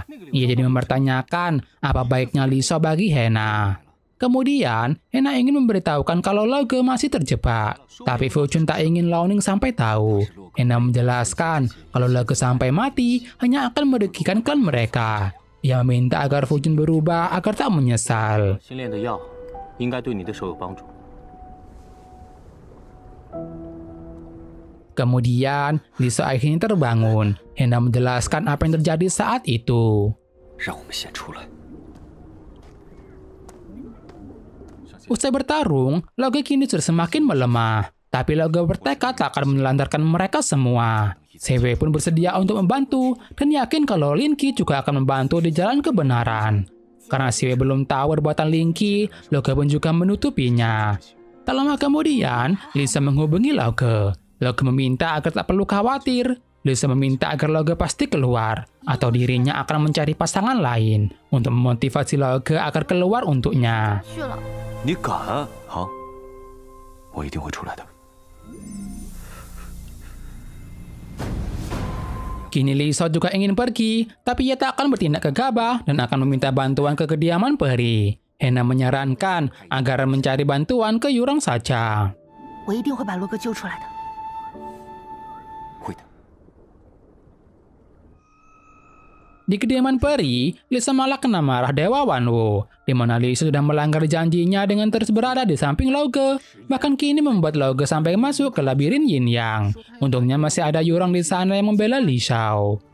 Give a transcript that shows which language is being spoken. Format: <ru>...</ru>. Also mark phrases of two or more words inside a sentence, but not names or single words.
<id>Ia jadi mempertanyakan apa baiknya Li Xiao bagi Hena. Kemudian, Hena ingin memberitahukan kalau Lauke masih terjebak. Tapi Fuchun tak ingin Loning sampai tahu. Hena menjelaskan kalau Lauke sampai mati hanya akan merugikan klan mereka. Ia meminta agar Fujun berubah agar tak menyesal.</id> <zh>新炼的药应该对你的手有帮助。</zh> <id>Kemudian, Lisa akhirnya terbangun, hendak menjelaskan apa yang terjadi saat itu.</id> <zh>让我们先出来。</zh> <id>Usai bertarung, Loge kini sudah semakin melemah. Tapi Loge bertekad tak akan menelantarkan mereka semua. Siwei pun bersedia untuk membantu dan yakin kalau Lin Qi juga akan membantu di jalan kebenaran. Karena Siwei belum tahu perbuatan Lin Qi, Loge pun juga menutupinya. Tak lama kemudian, Lisa menghubungi Loge. Loge meminta agar tak perlu khawatir. Lisa meminta agar Loge pasti keluar, atau dirinya akan mencari pasangan lain untuk memotivasi Loge agar keluar untuknya.</id> <zh>你敢？好，我一定会出来的。</zh> <id>Kini Lisa juga ingin pergi, tapi ia tak akan bertindak gegabah dan akan meminta bantuan ke kediaman peri. Hena menyarankan agar mencari bantuan ke Yurong saja.</id> <zh>我一定会把罗格救出来的。会的。</zh> <id>Di kediaman peri, Lisa malah kena marah Dewa Wanwu, di mana Lisa sudah melanggar janjinya dengan terus berada di samping Loge. Bahkan kini membuat Loge sampai masuk ke labirin Yin Yang. Untungnya masih ada Yurong di sana yang membela Li Xiao.</id>